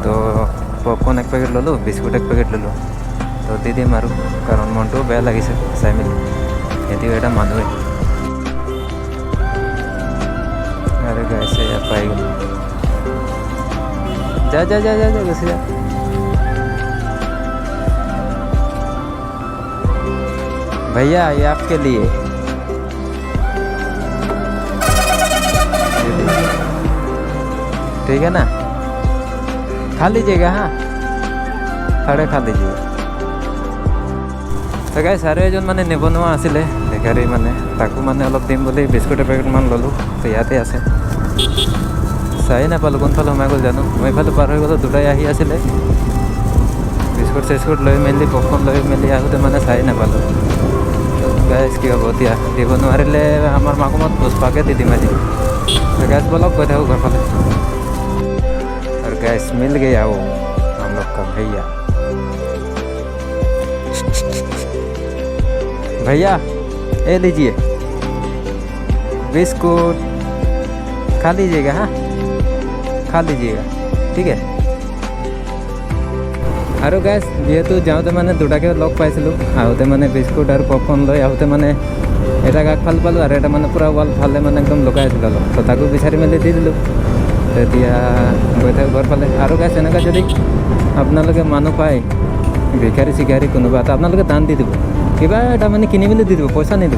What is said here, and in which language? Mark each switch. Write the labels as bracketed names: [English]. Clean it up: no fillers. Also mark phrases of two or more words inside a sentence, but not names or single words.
[Assamese] তো পপকৰ্ণ এক পেকেট ল'লোঁ, বিস্কুট এক পেকেট ল'লোঁ। তো দি দিম আৰু, কাৰণ মনটোও বেয়া লাগিছে চাই মেলি, সিহঁতিও এটা মানুহে। আৰু গাইজ এয়া পাই গ'ল। যা যা যা যা যা গুচি যা। [Hindi] भैया ये आपके लिए। ठीक है ना, खा लीजिएगा। हाँ, खड़े खा लीजिए। [Assamese] তো গাইজ আৰু এজন মানে নিবনুৱা আছিলে ভিখাৰী, মানে তাকো মানে অলপ দিম বুলি বিস্কুট এপেকেটমান ল'লোঁ। তো ইয়াতে আছে, চাই নাপালোঁ কোনফালে সোমাই গ'ল জানো। মই এইফালে পাৰ হৈ গ'লোঁ, দুটাই আহি আছিলে। বিস্কুট চিস্কুট লৈ মেলি পপকৰ্ণ লৈ মেলি আহোঁতে মানে চাই নাপালোঁ। গাইজ কি হ'ব এতিয়া, দিব নোৱাৰিলে আমাৰ মাকুমত পুষ্পাকে দি দিম আজি। গাইজ বলক গৈ থাকোঁ ঘৰ ফালে। [Hindi] और गैस मिल गया वो हम लोग का भैया। भैया ये लीजिए बिस्कुट, खा लीजिएगा। हाँ, खा लीजिएगा, ठीक है। [Assamese] আৰু গাইজ যিহেতু যাওঁতে মানে দুটাকে লগ পাইছিলোঁ, আহোঁতে মানে বিস্কুট আৰু পপকৰ্ণ লৈ আহোঁতে মানে এটা আগফাল পালোঁ আৰু এটা মানে পূৰা ৱাল ফালে মানে একদম লুকাই আছিল অলপ। তো তাকো বিচাৰি মেলি দি দিলোঁ। তেতিয়া গৈ থাকোঁ ঘৰ ফালে। আৰু গাইজ এনেকুৱা যদি আপোনালোকে মানুহ পায়, ভিখাৰী চিখাৰী কোনোবা এটা, আপোনালোকে দান দি দিব, কিবা এটা মানে কিনি মেলি দি দিব, পইচা নিদিব।